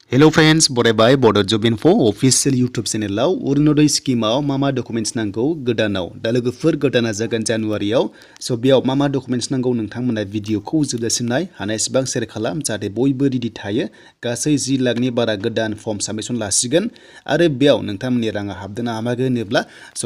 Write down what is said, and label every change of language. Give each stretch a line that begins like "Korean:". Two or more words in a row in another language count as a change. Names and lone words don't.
English: Hello friends,
Bodo: बरायबाय Bodo Job.info official YouTube channel Orunodoi scheme मा documents नांगौ गोदानाव दा लोगोफोर गोदाना जागोन जानुवारियाव स बेयाव मा documents नांगौ नोंथांमोना भिडिअखौ जोबजासिम नाय हानायसेबां शेयार खालाम जाहाथे बयबो रेडि थायो गासै 10 लाखनि बारा गोदान फर्म साबमिशन लासिगोन आरो बेयाव नोंथांमोननि राङा हाबदोना हाबाखै होनोब्ला स